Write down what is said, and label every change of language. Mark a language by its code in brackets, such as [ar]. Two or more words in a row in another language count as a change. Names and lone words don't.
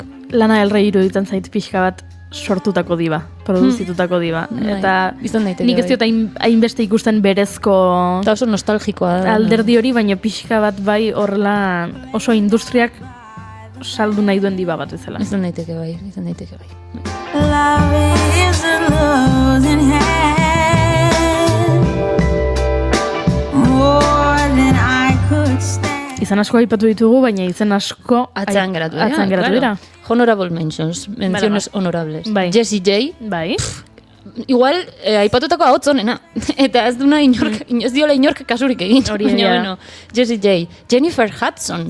[eu] Lana Del Rey iruditzen zait pixka bat sortutako diba, produzitutako diba. Eta nik ez diot hainbeste ikusten berezko... Eta oso nostalgikoa da. Alderdi hori, baina pixka bat bai horrela oso industriak saldu nahi duen diba bat bezala. Izan daiteke bai. [en] Love is a losing hand, more than I could stand. [eu] Izan asko aipatu ditugu, baina izan asko atzean geratu dira. [en] Honorable mentions, [es] menciones honorables. Jessie J. [eu] Bai. Igual, aipatutako ahotz honena. Eta ez duna ez diola inork kasurik egin. Jessie J. Jennifer Hudson.